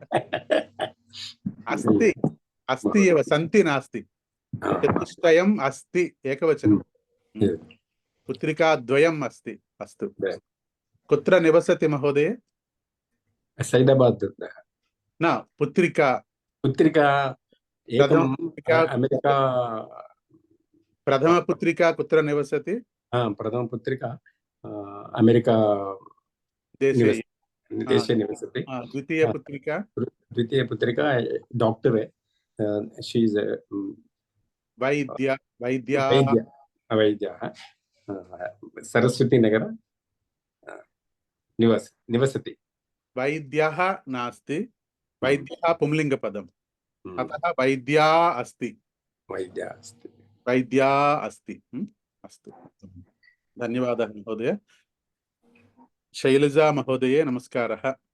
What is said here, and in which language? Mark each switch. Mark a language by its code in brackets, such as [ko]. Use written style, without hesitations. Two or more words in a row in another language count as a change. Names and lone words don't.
[sa] अस्ति अस्ति एव, सन्ति नास्ति। ఆ, चतुष्टयम् अस्ति एकवचनं। [en] yes. [sa] पुत्रिका द्वयम् अस्ति। अस्तु, [en] Yes. [sa] कुत्र निवसति महोदय? సైదాబాద్ न, पुत्रिका పుత్రిక ఏకం ప్రథమ అమెరికా प्रथमपुत्रिका कुत्र निवसति? ప్రథమ పుత్రిక అమెరికా देशे। దేశే నివసతి. द्वितीयपुत्रिका ద్వితీయ పుత్రిక డాక్టరే, షీజ్ वैद्या వైద్య సరస్వతి నగర నివసతి. वैद्यः नास्ति, वैद्यः पुंलिङ्गपदम्, अतः वैद्या अस्ति। వైద్య అస్తి. वैद्या अस्ति। अस्तु, धन्यवादः महोदय। शैलजा महोदये नमस्कारः।